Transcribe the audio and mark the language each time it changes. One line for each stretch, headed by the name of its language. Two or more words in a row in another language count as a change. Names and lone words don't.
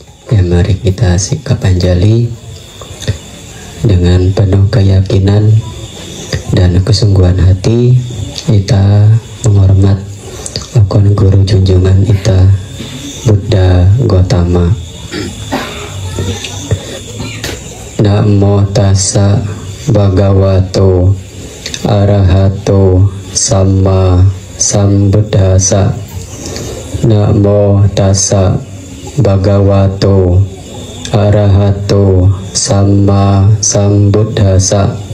Indonesian: Ya, mari kita sikap anjali dengan penuh keyakinan dan kesungguhan hati. Kita menghormat akun guru junjungan kita Buddha Gautama.
Pali: Namo tassa bhagavato arahato samma sambuddhassa. Namo tassa bhagavato arahato samma sambuddhassa.